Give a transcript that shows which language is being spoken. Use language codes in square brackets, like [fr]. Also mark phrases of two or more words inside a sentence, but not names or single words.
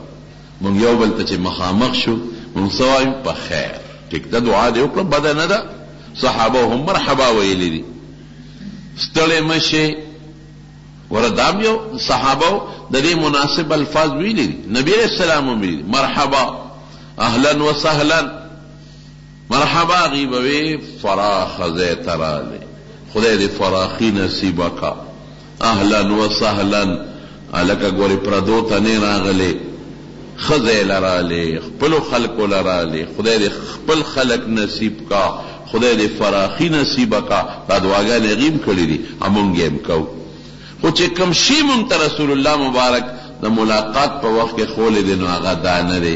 [ps] مونږ یو بل ته چې مخامخ شو، مونږ څه وایو؟ په خیر. ټیک ده، دعا دې وکړه، بده نه ده. صحابه هم مرحبا ویلي دي، ستړی مه شئ. وره دام یو صحابه د دې مناسب الفاظ ویلي دي، نبي [ar] علیہ السلام [ps] هم ویلي دي [ar] مرحبا اهلا وسهلا. [ps] مرحبا غیبوي فراخ ځای ته راغلی، خدای دې فراخي نصیبه کا. [ar] اهلا وسهلا، [ps] هلکه ګورې پردو ته نه راغلی، ښه ځای له راغلی، خپلو خلکو له راغلی، خدای دې خپل خلک نصیب کا، خدای دې فراخي نصیبه کا. دا دعاګانې هغې هم کړي دي، همونږ یې هم کوو. خو چې کوم شي مونږ ته رسول الله مبارک د ملاقات په وخت کې ښولی دی، نو هغه دا نه دی.